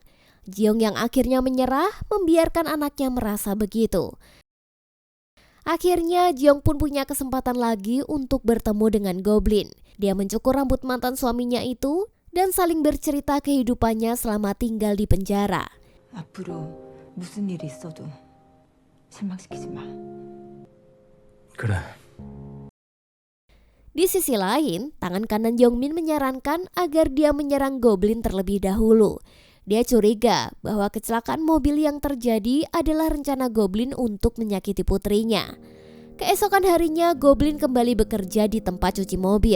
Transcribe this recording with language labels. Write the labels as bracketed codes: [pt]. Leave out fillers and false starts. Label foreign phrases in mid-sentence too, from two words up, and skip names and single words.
[id] Jiong yang akhirnya menyerah, membiarkan anaknya merasa begitu. Akhirnya Jiong pun punya kesempatan lagi untuk bertemu dengan Goblin. Dia mencukur rambut mantan suaminya itu dan saling bercerita kehidupannya selama tinggal di penjara. [ko] 앞으로 무슨 일이 있어도 실망시키지 마. 그래. [id] Di sisi lain, tangan kanan Yongmin menyarankan agar dia menyerang Goblin terlebih dahulu. Dia curiga bahwa kecelakaan mobil yang terjadi adalah rencana Goblin untuk menyakiti putrinya. Keesokan harinya, Goblin kembali bekerja di tempat cuci mobil.